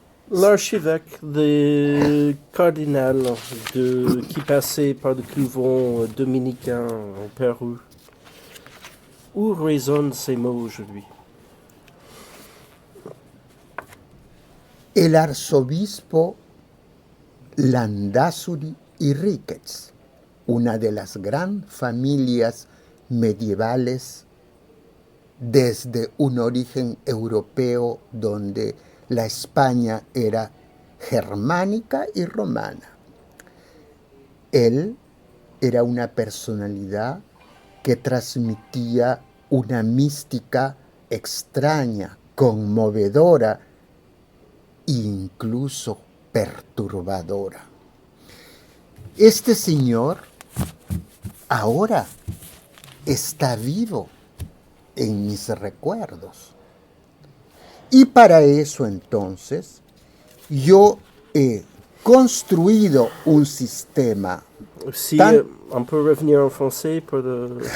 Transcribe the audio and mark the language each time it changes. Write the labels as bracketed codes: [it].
[fr] l'archevêque des cardinals qui passait par le couvent dominicain au Pérou. Où résonnent ces mots aujourd'hui? [es] El arzobispo Landázuri y Riquets, una de las grandes familias medievales desde un origen europeo donde la España era germánica y romana. Él era una personalidad que transmitía una mística extraña, conmovedora e incluso perturbadora. Este señor ahora está vivo en mis recuerdos. Y para eso entonces yo he construido un sistema. [fr] Si on peut revenir en français pour le...